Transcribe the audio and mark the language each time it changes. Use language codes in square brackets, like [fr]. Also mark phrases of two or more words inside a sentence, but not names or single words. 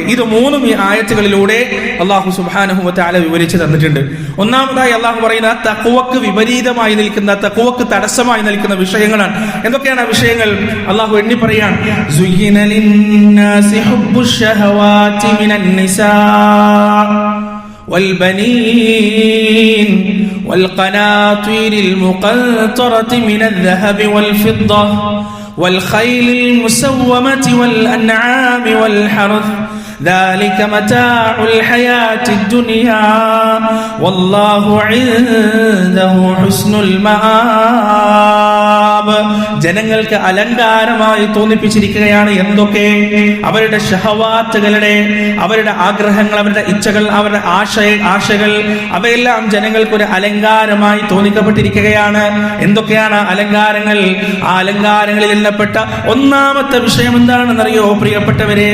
[ml] ഇത് മൂന്നും ഈ ആയത്തുകളിലൂടെ [ar] الله سبحانه و تعالى [ml] വിവരിച്ചു തന്നിട്ടുണ്ട്. ഒന്നാമതായി അല്ലാഹു പറയുന്ന തഖ്വക്ക് വിപരീതമായി നിൽക്കുന്ന, തഖ്വക്ക് തടസ്സമായി നിൽക്കുന്ന വിഷയങ്ങളാണ്. എന്തൊക്കെയാണ് ആ വിഷയങ്ങൾ? അല്ലാഹു എണ്ണി പറയാണ്. [ar] زين للناس حب الشهوات من النساء والبنين والقناطير المقنطرة من الذهب والفضة والخيل المسومة والأنعام والحرث ذلك متاع الحياة الدنيا والله عنده حسن المآب. [ml] ജനങ്ങൾക്ക് അലങ്കാരമായി തോന്നിപ്പിച്ചിരിക്കുകയാണ് എന്തൊക്കെ? അവരുടെ ഷഹവാത്തുകളുടെ, അവരുടെ ആഗ്രഹങ്ങൾ, അവരുടെ ഇച്ഛകൾ, അവരുടെ ആശകൾ, അവയെല്ലാം ജനങ്ങൾക്ക് ഒരു അലങ്കാരമായി തോന്നിക്കപ്പെട്ടിരിക്കുകയാണ്. എന്തൊക്കെയാണ് അലങ്കാരങ്ങൾ? ആ അലങ്കാരങ്ങളിൽ എണ്ണപ്പെട്ട ഒന്നാമത്തെ വിഷയം എന്താണെന്നറിയോ പ്രിയപ്പെട്ടവരെ?